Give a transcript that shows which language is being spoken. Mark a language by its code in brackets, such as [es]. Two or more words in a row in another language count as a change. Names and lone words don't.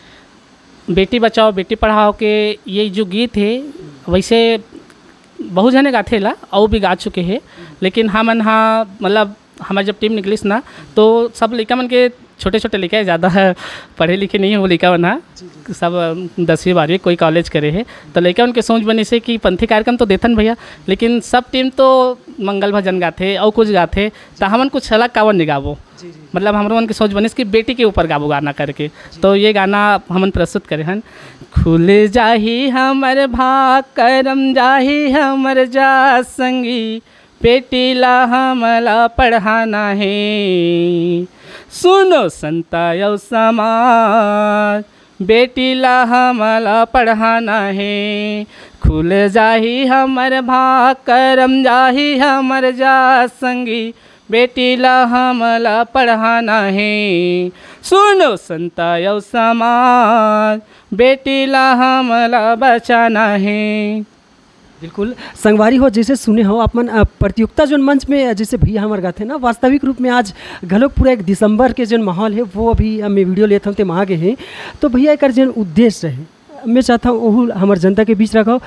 [hne] बेटी बचाओ बेटी पढ़ाओ के ये जो गीत है वैसे बहुत जने गाते ला और भी गा चुके हैं, लेकिन हमन हाँ मतलब हमारी जब टीम निकलिस ना तो सब लड़का मन के छोटे लड़का ज़्यादा पढ़े लिखे नहीं है, वो लड़का बना सब 10वीं 12वीं कोई कॉलेज करे है, तो लड़का उनके सोच बनी से कि पंथी कार्यक्रम तो देथन भैया, लेकिन सब टीम तो मंगल भजन गाते और कुछ गाते, तो हमन कुछ अलग कावन नहीं गावो। मतलब हमारे मन की सोच बनी कि बेटी के ऊपर गावो गाना करके, तो ये गाना हमन प्रस्तुत करे हन। खुल जाही हमर भाग करम जाही हमर जा संगी, बेटी ला हमला पढ़ाना है, सुनो संता यौ समाज, बेटी ला हमला पढ़ाना है। खुल जाही हमर भाग करम जाही हमर जा संगी, बेटी ला हमला पढ़ाना है, सुनो संता यौ समाज, बेटी ला हमला बचाना है। बिल्कुल संगवारी हो, जैसे सुने हो अपन प्रतियोगिता जो मंच में जैसे भैया हमारे गाते ना, वास्तविक रूप में आज घलोक पूरा 1 दिसंबर के जो माहौल है वो अभी मैं वीडियो लेता हूँ तो वहाँ गए हैं, तो भैया एक जो उद्देश्य है मैं चाहता हूँ वो हमारे जनता के बीच रखो।